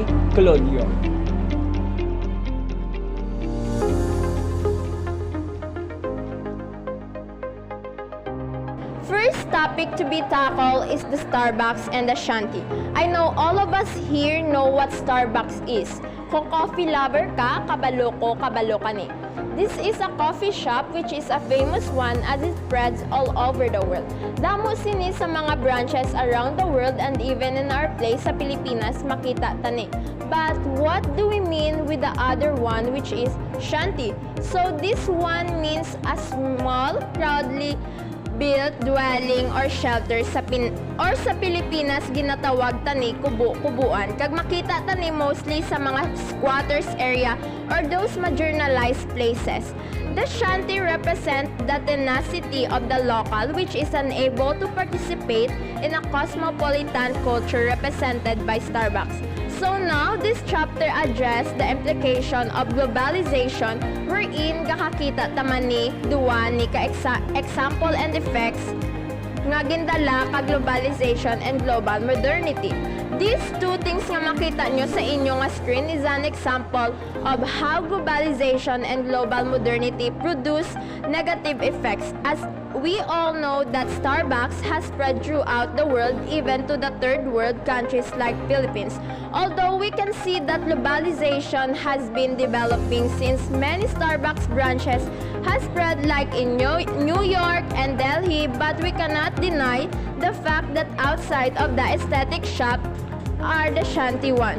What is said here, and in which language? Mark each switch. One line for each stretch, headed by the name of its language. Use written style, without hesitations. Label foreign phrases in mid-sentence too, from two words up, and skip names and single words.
English: Colodio. First topic to be tackled is the Starbucks and the Shanty. I know all of us here know what Starbucks is.
Hiligaynon: Kung
English: coffee lover
Hiligaynon: ka, kabalo ko, kabalo ka ni.
English: This is a coffee shop which is a famous one as it spreads all over the world.
Hiligaynon: Damo sini sa mga
English: branches around the world and even in our place
Hiligaynon: sa Pilipinas makita tani.
English: But what do we mean with the other one which is Shanty? So this one means a small, proudly built dwelling or shelter
Hiligaynon: sa Pilipinas ginatawag tani kubo-kubuan. Kag makita tani mostly sa mga
English: squatters area or those marginalized places. The shanty represent the tenacity of the local which is unable to participate in a cosmopolitan culture represented by Starbucks. So now, this chapter address the implication of globalization wherein
Hiligaynon: kakakita taman ni duwa ni
English: example and effects
Hiligaynon: nga gindala ka
English: globalization and global modernity. These two things
Hiligaynon: nga makita nyo sa inyo nga
English: screen is an example of how globalization and global modernity produce negative effects. As we all know that Starbucks has spread throughout the world, even to the third world countries like Philippines. Although we can see that globalization has been developing since many Starbucks branches has spread like in New York and Delhi, but we cannot deny the fact that outside of the aesthetic shop are the shanty ones.